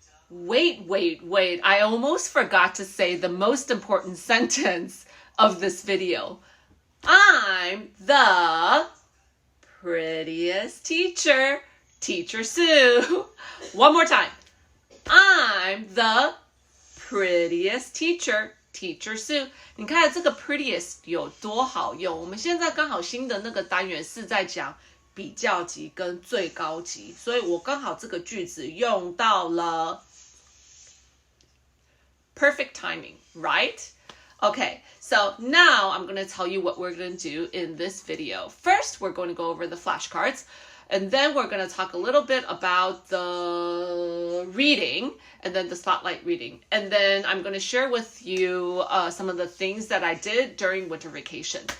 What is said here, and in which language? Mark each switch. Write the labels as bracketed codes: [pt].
[en] Wait. I almost forgot to say the most important sentence of this video. I'm the prettiest teacher, Teacher Sue. One more time. I'm the prettiest teacher, Teacher Sue. [zh] 你看这个 prettiest 有多好用。我们现在刚好新的那个单元是在讲比较级跟最高级，所以我刚好这个句子用到了 [en] perfect timing, right? Okay, so now I'm going to tell you what we're going to do in this video. First, we're going to go over the flashcards. And then we're going to talk a little bit about the reading and then the spotlight reading. And then I'm going to share with you some of the things that I did during winter vacation.